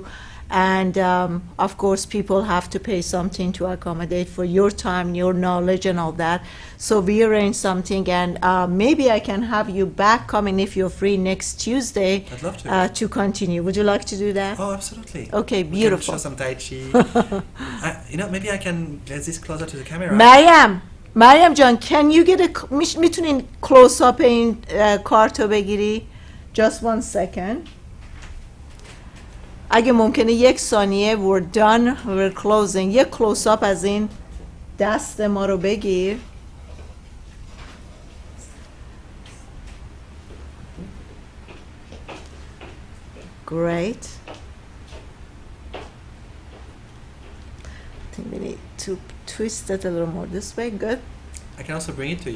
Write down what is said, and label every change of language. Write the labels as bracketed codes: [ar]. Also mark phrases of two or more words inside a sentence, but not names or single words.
[en] And of course, people have to pay something to accommodate for your time, your knowledge, and all that. So we arrange something, and maybe I can have you back coming if you're free next Tuesday I'd love to. to continue. Would you like to do that? Oh, absolutely. Okay, We beautiful. can show some Tai Chi. Maybe I can get this closer to the camera. مریم جان can you get a میتونین close up [fa] این کارتو بگیری [en] just one second [fa] اگه ممکنه یک ثانیه [en] we're done we're closing یک close up [fa] از این دست ما رو بگیر [en] great I think we need to twist it a little more this way. Good. I can also bring it to you.